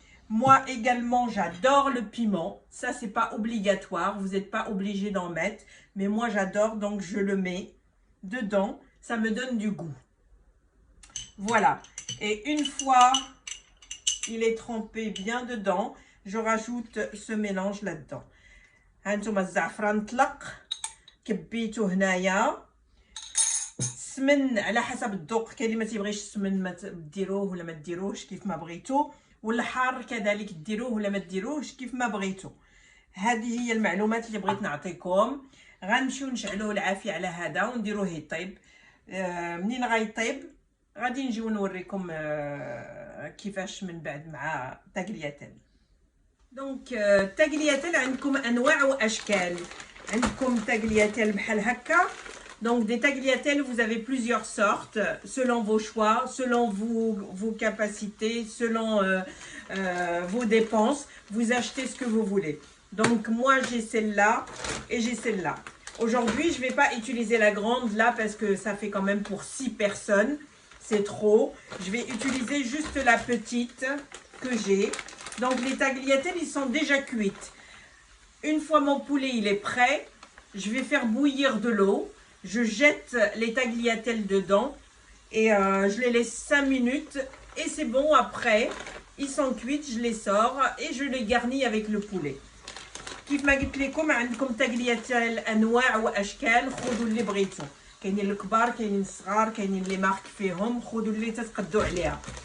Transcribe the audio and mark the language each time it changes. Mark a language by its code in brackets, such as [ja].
[fr] Moi également, j'adore le piment. Ça, c'est pas obligatoire. Vous n'êtes pas obligé d'en mettre. Mais moi, j'adore, donc je le mets dedans. Ça me donne du goût. Voilà. Et une fois il est trempé bien dedans, je rajoute ce mélange là-dedans. [ar] هانتوما الزعفران طلق كبيتو هنايا. السمن على حسب الذوق، كاين اللي ما تيبغيش السمن ما ديروه ولا ما ديروهش كيف ما بغيتو، والحار كذلك ديروه ولا ما ديروهش كيف ما بغيتو. هذه هي المعلومات اللي بغيت نعطيكم. غنمشيو نشعلوه العافيه على هذا ونديروه يطيب. منين غيطيب غادي نجيو نوريكم كيفاش من بعد مع تاغلياتيل. دونك تاغلياتيل عندكم انواع واشكال. عندكم تاغلياتيل بحال هكا. [fr] Donc des tagliatelles, vous avez plusieurs sortes, selon vos choix, selon vos capacités, selon vos dépenses. Vous achetez ce que vous voulez. Donc moi j'ai celle-là et j'ai celle-là. Aujourd'hui je ne vais pas utiliser la grande là parce que ça fait quand même pour 6 personnes. C'est trop. Je vais utiliser juste la petite que j'ai. Donc les tagliatelles, ils sont déjà cuites. Une fois mon poulet il est prêt, je vais faire bouillir de l'eau. Je jette les tagliatelles dedans et je les laisse 5 minutes. Et c'est bon, après, ils sont cuits, je les sors et je les garnis avec le poulet. [ar] كيف ما قلت لكم عندكم تاغلياتيل انواع واشكال، خذوا اللي بغيتوا. كاينين الكبار كاينين الصغار كاينين اللي مارك فيهم، خذوا اللي تتقدوا عليها.